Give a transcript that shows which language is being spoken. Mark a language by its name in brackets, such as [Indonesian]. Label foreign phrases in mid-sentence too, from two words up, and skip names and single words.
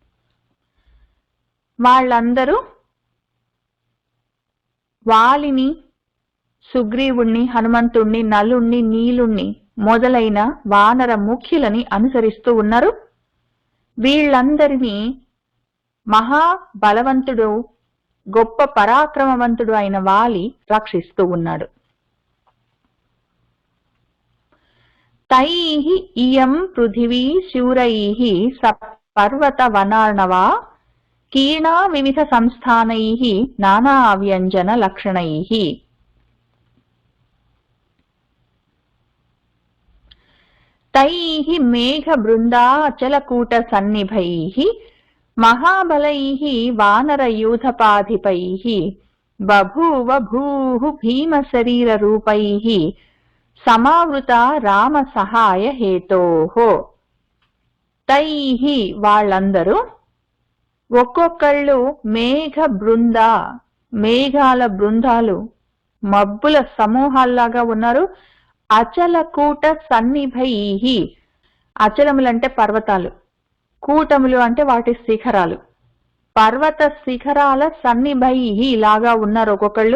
[Telugu] వాళ్ళందరూ వాలిని, సుగ్రీవుణ్ణి, హనుమంతుణ్ణి, నలుణ్ణి, నీలుణ్ణి మొదలైన వానర ముఖ్యులని అనుసరిస్తూ ఉన్నారు. వీళ్ళందరినీ మహాబలవంతుడు, గొప్ప పరాక్రమవంతుడు అయిన వాలి రక్షిస్తూ ఉన్నాడు. [Sanskrit] तैः इयं पृथिवी शूरैः पर्वतवनार्णवा कीर्णा विविधसंस्थानैः नानाव्यञ्जनलक्षणैः। तैः मेघबृन्दाचलकूटसन्निभैः महाबलैः वानरयूथपाधिपैः बभूव भूः भीमशरीररूपैः समावृता రామసహాయ హేతోః. [Telugu] తైః వాళ్ళందరూ ఒక్కొక్కళ్ళు మేఘాల బృందాలు మబ్బుల సమూహాల్లాగా ఉన్నారు. [Sanskrit] అచలకూట సన్నిభైః, [Telugu] అచలములంటే పర్వతాలు, కూటములు అంటే వాటి శిఖరాలు, పర్వత శిఖరాల సన్నిభైః లాగా ఉన్నారు ఒక్కొక్కళ్ళు.